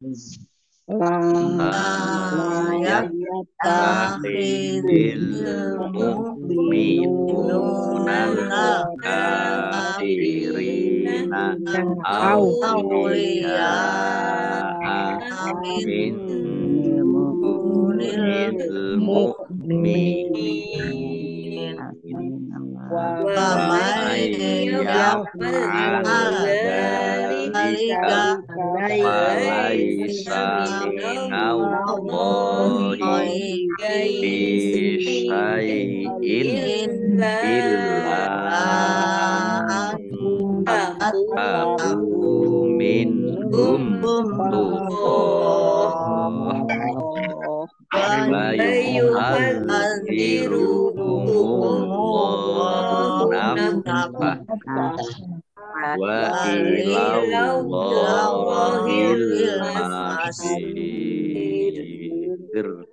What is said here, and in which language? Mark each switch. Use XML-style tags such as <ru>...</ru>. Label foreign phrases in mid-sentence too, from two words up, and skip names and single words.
<ar>يتخذ المؤمنون الكافرين أولياء من دون المؤمنين. ومن يفعل ذلك فليس من الله في شيء إلا تتقوا منهم تقاة ويحذركم الله نفسه وإلى الله المصير.</ar>